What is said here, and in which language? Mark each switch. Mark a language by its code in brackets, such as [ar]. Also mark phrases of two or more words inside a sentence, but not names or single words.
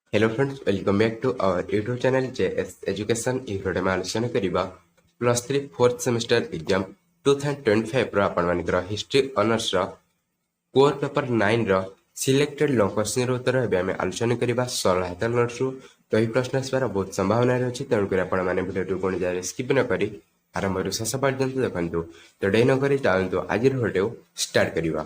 [en] Hello friends, welcome back to our YouTube channel JS Education. [or] ಈ ವಿಡಿಯೋରେ ଆମେ ଆଲୋଚନା କରିବା +3 [en] 4th semester exam [or] 2025 ର ଆପଣମାନଙ୍କର [en] history honours core paper [or] 9 ର [en] selected long question [or] ଉତ୍ତର ଏବେ ଆମେ ଆଲୋଚନା କରିବା ସରଳ ହାତ ନୋଟ୍ସରୁ। ତ ଏହି ପ୍ରଶ୍ନ ଆସିବାର ବହୁତ ସମ୍ଭାବନା ରହିଛି, ତେଣୁକରି ଆପଣମାନେ ଭିଡ଼ିଓଟି ପୁଣି ଯାଇ ସ୍କିପ୍ ନ କରି ଆରମ୍ଭରୁ ଶେଷ ପର୍ଯ୍ୟନ୍ତ ଦେଖନ୍ତୁ। ତ ଡେରି ନ କରି ଚାଲନ୍ତୁ ଆଜିର [en] video start [or] କରିବା।